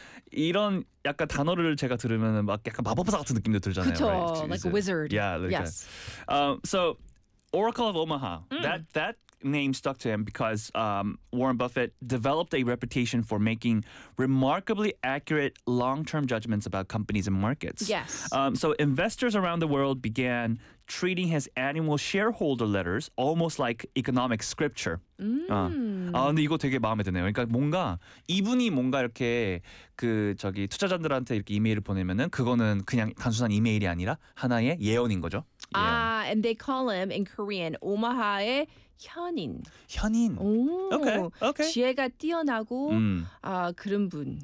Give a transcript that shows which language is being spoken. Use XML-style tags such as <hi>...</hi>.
<ko>이런 약간 단어를 제가 들으면 막 약간 마법사 같은 느낌도 들잖아요. 그쵸,</ko> <en>right? Like a wizard. Yeah, like yes. So Oracle of Omaha, that name stuck to him because Warren Buffett developed a reputation for making remarkably accurate long-term judgments about companies and markets. Yes. So investors around the world began treating his annual shareholder letters almost like economic scripture.</en> <ko>근데 이거 되게 마음에 드네요. 그러니까 뭔가 이분이 뭔가 이렇게 그 저기 투자자들한테 이렇게 이메일을 보내면은 그거는 그냥 단순한 이메일이 아니라 하나의 예언인 거죠.</ko> <en>Ah, yeah. And they call him in Korean Omaha의 현인.</en> <ko>현인. Ooh,</ko> <en>okay. Okay.</en> <ko>지혜가 뛰어나고 그런 분.</ko>